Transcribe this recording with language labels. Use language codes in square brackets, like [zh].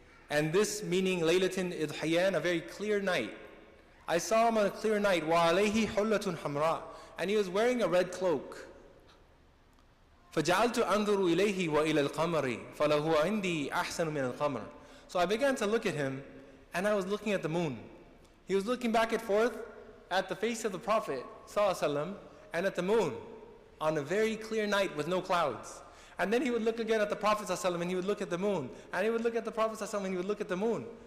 [en] And this meaning [ar] ليلة إضحيان, [en] a very clear night. I saw him on a clear night. [ar] وعليه حلة حمراء. [en] And he was wearing a red cloak. [ar] فجعلت أنظر إليه وإلى القمر فله عندي أحسن من القمر. [en] So I began to look at him, and I was looking at the moon. He was looking back and forth, at the face of the Prophet ﷺ and at the moon on a very clear night with no clouds. And then he would look again at the Prophet ﷺ and he would look at the moon. And he would look at the Prophet ﷺ and he would look at the moon.